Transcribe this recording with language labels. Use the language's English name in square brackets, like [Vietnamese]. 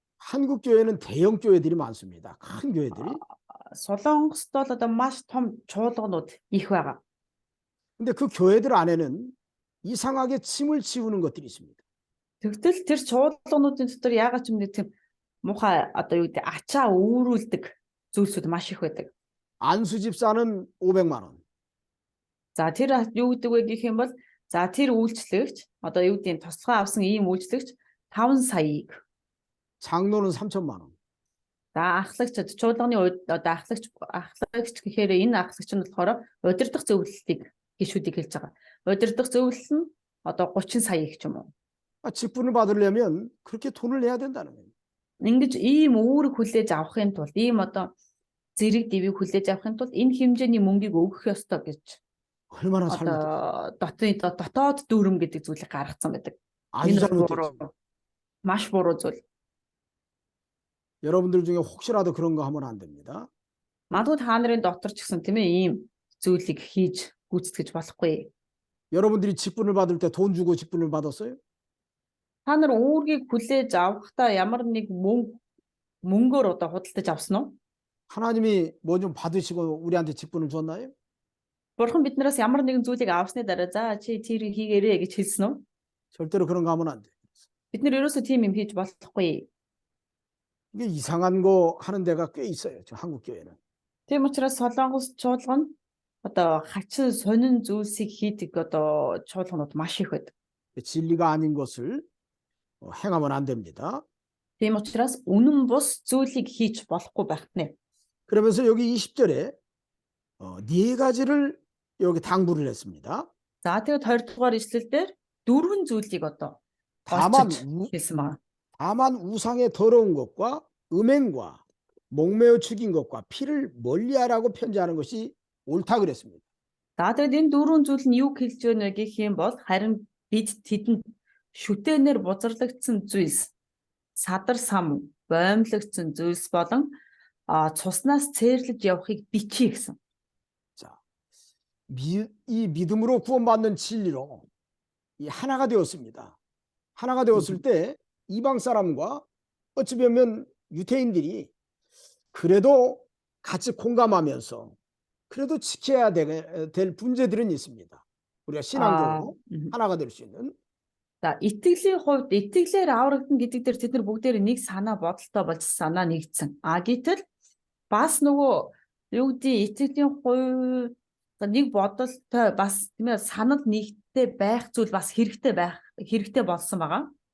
[Korean] 한국 교회는 대형 교회들이 많습니다. 큰 교회들이. [Mongolian] Солонгост бол одоо маш том чуулганууд их байгаа. [Korean] 근데 그 교회들 안에는 이상하게 짐을 지우는 것들이 있습니다. [Mongolian] Тэгтэл тэр чуулгануудын дотор яагаад ч юм нэг тийм муухай одоо юу гэдэг ачаа өөрүүлдэг зүйлсүүд маш их байдаг. [Korean] 안수 집사는 500만 원. [Mongolian] За тэр юу гэдэг вэ гэх юм бол за тэр үйлчлэгч одоо юу гэдэг тусгай авсан ийм үйлчлэгч 5 саяыг. [Korean] 장로는 3천만 원. [Mongolian] За ахлагчид чуулганы одоо ахлагч гэхээр энэ ахлагч нь болохоор удирдах зөвлөлтийг гишүүдийг хэлж байгаа. Удирдах зөвлөл нь одоо 30 сая их ч юм уу. [Korean] 직분을 받으려면 그렇게 돈을 내야 된다는 거예요. [Mongolian] Ингэж ийм үүрэг хүлээж авахын тулд ийм одоо зэрэг дэвийг хүлээж авахын тулд энэ хэмжээний мөнгийг өгөх ёстой гэж [Korean] 얼마나 잘못됐죠. [Mongolian] одоо дотоод дүрм гэдэг зүйлийг гаргацсан байдаг. [Korean] 아주 [Mongolian] Энэ [Korean] 잘못됐죠. [Mongolian] маш буруу зүйл. [Korean] 여러분들 중에 혹시라도 그런 거 하면 안 됩니다. [Mongolian] Магадгүй та нарын дотор ч гэсэн тийм ээ ийм зүйлийг хийж гүйцэтгэж болохгүй. [Korean] 여러분들이 직분을 받을 때 돈 주고 직분을 받았어요? [Mongolian] Та нар үүргийг хүлээж авахдаа ямар нэг мөнгөөр одоо худалдаж авсан уу? [Korean] 하나님이 뭐 좀 받으시고 우리한테 직분을 줬나요? [Mongolian] Бурхан биднээс ямар нэгэн зүйлийг авсны дараа за чи тэр хийгээрэй гэж хэлсэн үү? [Korean] 절대로 그런 거 하면 안 돼요. [Mongolian] Бид нэр ерөөсөө тийм юм хийж болохгүй. [Korean] 이게 이상한 거 하는 데가 꽤 있어요. 저 한국 교회는. [Mongolian] Тийм учраас Солонгос чуулган одоо хачин сонин зүйлсийг хийдэг одоо чуулганууд маш их байдаг. [Korean] 진리가 아닌 것을 행하면 안 됩니다. [Mongolian] Тийм учраас үнэн бус зүйлийг хийж болохгүй байх нэ. [Korean] 그러면서 여기 20절에 네 가지를 여기 당부를 했습니다. [Mongolian] За тэгээд 20 дугаар ишлэлдэр дөрвөн зүйлийг одоо [Korean] 다만 [Mongolian] хэлсэн байна. [Korean] 다만 우상의 더러운 것과 음행과 목매어 죽인 것과 피를 멀리하라고 편지하는 것이 옳다 그랬습니다. [Mongolian] За тэгээд энэ дөрвөн зүйл нь юу хэлж байна вэ гэх юм бол харин бид тэдэнд шүтээнээр бузарлагдсан зүйлс, садар сам, боомлогдсон зүйлс болон цуснаас цээрлэж явахыг бичиж гэсэн. [Korean] 자, 이 믿음으로 구원받는 진리로 이 하나가 되었습니다. 하나가 되었을 때 이방 사람과 어찌 보면 유대인들이 그래도 같이 공감하면서 그래도 지켜야 될 문제들은 있습니다. 우리가 신앙적으로 하나가 될 수 있는. [Mongolian] За итгэлийн хувьд итгэлээр аврагдана гэдэг дээр тэд нар бүгдээр нэг санаа бодолтой болж санаа нэгдсэн. Гэтэл бас нөгөө юу гэдэг итгэлийн хувьд нэг бодолтой бас тийм ээ санал нэгтэй хэрэгтэй байх зүйл бас хэрэгтэй болсон байгаа.